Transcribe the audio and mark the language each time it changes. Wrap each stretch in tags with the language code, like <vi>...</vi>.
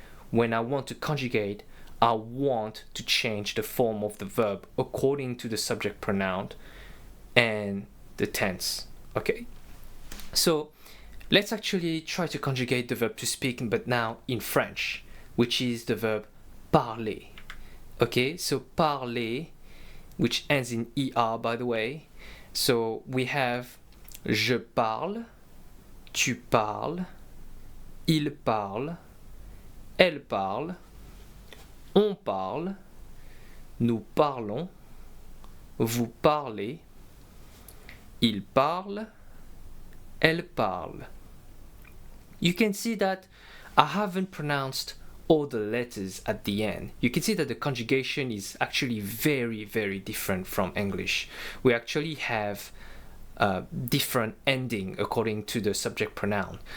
<en>When I want to conjugate, I want to change the form of the verb according to the subject pronoun and the tense. Okay, so let's actually try to conjugate the verb to speak, but now in French, which is the verb parler. Okay, so parler, which ends in ER, by the way. So we have</en> <fr>je parle, tu parles, il parle, elle parle, on parle, nous parlons, vous parlez, il parle, elle parle.</fr> <en>You can see that I haven't pronounced all the letters at the end. You can see that the conjugation is actually very different from English. We actually have different ending according to the subject pronoun.</en>